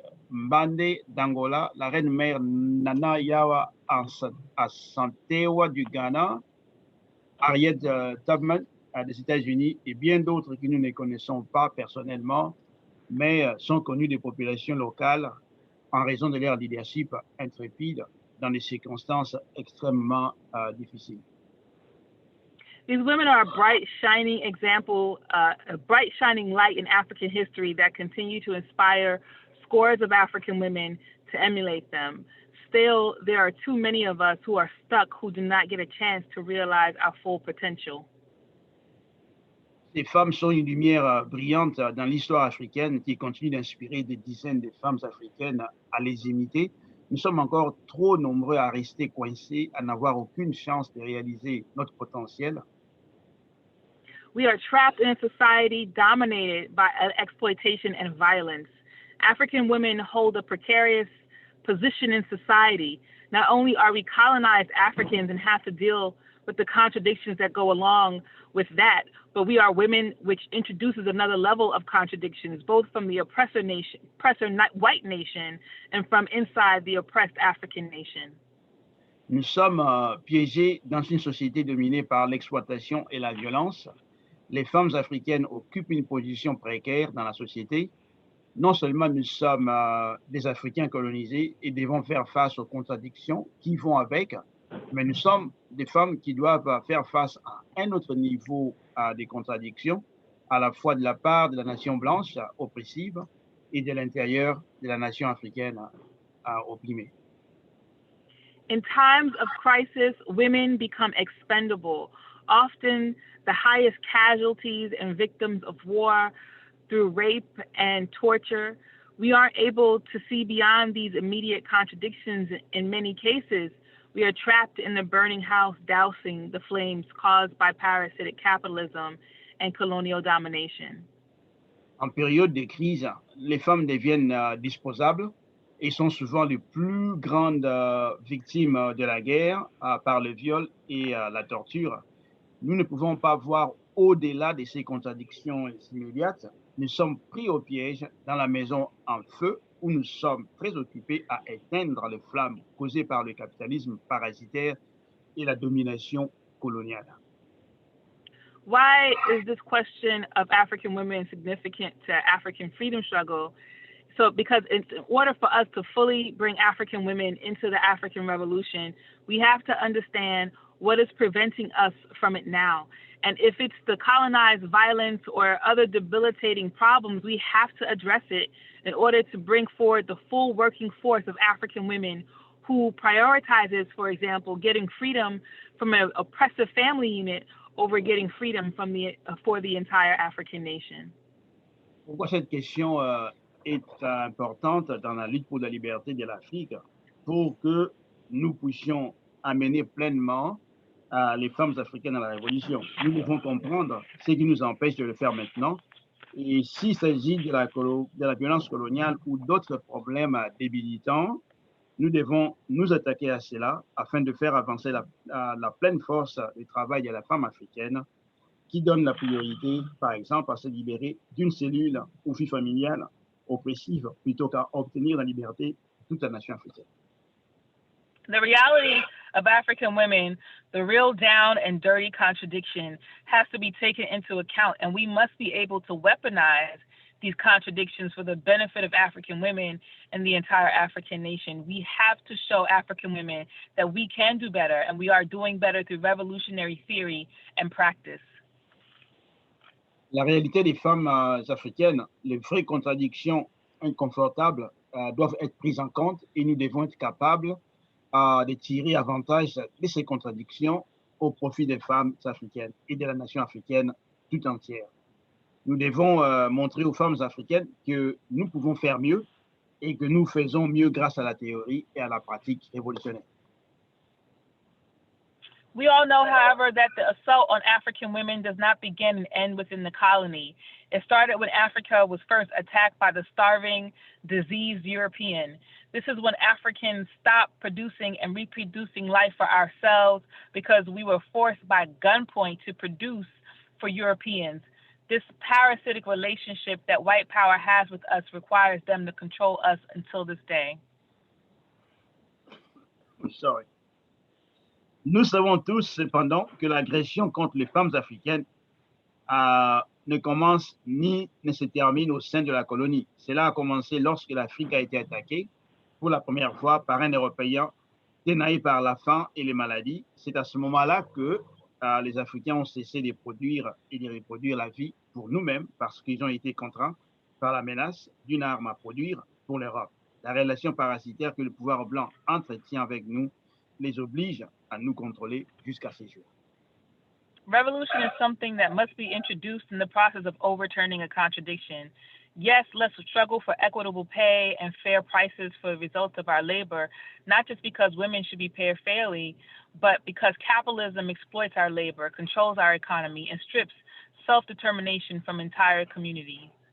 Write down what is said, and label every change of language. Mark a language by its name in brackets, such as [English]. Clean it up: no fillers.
[French] Mbande d'Angola, la reine mère Nana Yawa Asantewa du Ghana, Harriet Tubman des États-Unis et bien d'autres que nous ne connaissons pas personnellement, mais sont connus des populations locales en raison de leur leadership intrépide dans des circonstances extrêmement difficiles. [English] These women are a bright, shining example, a bright, shining light in African history that continue to inspire scores of African women to emulate them. Still, there are too many of us who are stuck who do not get a chance to realize our full potential. [French] Ces femmes sont une lumière brillante dans l'histoire africaine qui continue d'inspirer des dizaines de femmes africaines à les imiter. Nous sommes encore trop nombreux à rester coincés, à n'avoir aucune chance de réaliser notre potentiel. [English] We are trapped in a society dominated by exploitation and violence. African women hold a precarious position in society. Not only are we colonized Africans and have to deal with the contradictions that go along with that, but we are women, which introduces another level of contradictions, both from the oppressor white nation and from inside the oppressed African nation. [French] Nous sommes piégés dans une société dominée par l'exploitation et la violence. Les femmes africaines occupent une position précaire dans la société. Non seulement nous sommes des Africains colonisés et devons faire face aux contradictions qui vont avec, mais nous sommes des femmes qui doivent faire face à un autre niveau des contradictions, à la fois de la part de la nation blanche oppressive et de l'intérieur de la nation africaine opprimée. [English] In times of crisis, women become expendable, often the highest casualties and victims of war through rape and torture. We aren't able to see beyond these immediate contradictions in many cases. We are trapped in the burning house, dousing the flames caused by parasitic capitalism and colonial domination. [French] En période de crise, les femmes deviennent disposables et sont souvent les plus grandes victimes de la guerre par le viol et la torture. nous ne pouvons pas voir au-delà de ces contradictions immédiates. Nous sommes pris au piège dans la maison en feu où nous sommes très occupés à éteindre les flammes causées par le capitalisme parasitaire et la domination coloniale. [English] Why is this question of African women significant to African freedom struggle? So, because in order for us to fully bring African women into the African Revolution, we have to understand what is preventing us from it now. And if it's the colonized violence or other debilitating problems, we have to address it in order to bring forward the full working force of African women who prioritizes, for example, getting freedom from an oppressive family unit over getting freedom from for the entire African nation. [French] Pourquoi cette question est importante dans la lutte pour la liberté de l'Afrique? Pour que nous puissions amener pleinement les femmes africaines à la révolution. Nous devons comprendre ce qui nous empêche de le faire maintenant. Et s'il s'agit de la violence coloniale ou d'autres problèmes débilitants, nous devons nous attaquer à cela afin de faire avancer la pleine force du travail de la femme africaine qui donne la priorité, par exemple, à se libérer d'une cellule ou vie familiale oppressive plutôt qu'à obtenir la liberté de toute la nation africaine. [English] The reality of African women, the real down and dirty contradiction, has to be taken into account, and we must be able to weaponize these contradictions for the benefit of African women and the entire African nation. We have to show African women that we can do better, and we are doing better through revolutionary theory and practice. [French] La réalité des femmes africaines, les vraies contradictions inconfortables doivent être prises en compte et nous devons être capables de tirer avantage de ces contradictions au profit des femmes africaines et de la nation africaine tout entière. Nous devons montrer aux femmes africaines que nous pouvons faire mieux et que nous faisons mieux grâce à la théorie et à la pratique révolutionnaire. [English] We all know, however, that the assault on African women does not begin and end within the colony. It started when Africa was first attacked by the starving, diseased European. This is when Africans stopped producing and reproducing life for ourselves because we were forced by gunpoint to produce for Europeans. This parasitic relationship that white power has with us requires them to control us until this day. Sorry. [French] Nous savons tous, cependant, que l'agression contre les femmes africaines ne commence ni ne se termine au sein de la colonie. Cela a commencé lorsque l'Afrique a été attaquée pour la première fois par un Européen ténaillé par la faim et les maladies. C'est à ce moment-là que les Africains ont cessé de produire et de reproduire la vie pour nous-mêmes parce qu'ils ont été contraints par la menace d'une arme à produire pour l'Europe. La relation parasitaire que le pouvoir blanc entretient avec nous les oblige à nous contrôler jusqu'à ces jours. [English] Revolution is something that must be introduced in the process of overturning a contradiction. Yes, let's struggle for equitable pay and fair prices for the results of our labor, not just because women should be paid fairly, but because capitalism exploits our labor, controls our economy, and strips self-determination from entire communities.